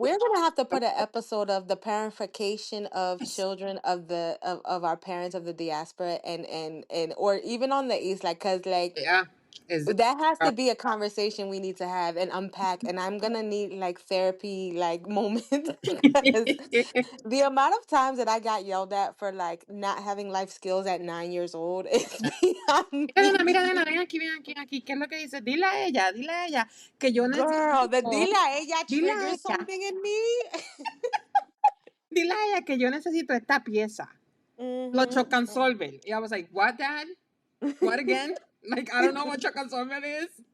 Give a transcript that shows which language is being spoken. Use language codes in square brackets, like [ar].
[en] We're gonna have to put an episode of the parentification of children of our parents of the diaspora and or even on the east, like, cause like that has to be a conversation we need to have and unpack, and I'm gonna need like therapy like moments because the amount of times that I got yelled at for like not having life skills at 9 years old is beyond me. [es] Mira, nena, ven aquí. ¿Qué es lo que dice? Dile a ella que yo necesito. [en] Girl, the [es] dile a ella [en] triggers something in me. [es] Dile a ella que yo necesito esta pieza. Lo chocan solver. [en] I was like, what, Dad? What again? Like, I don't know what chocan solver is.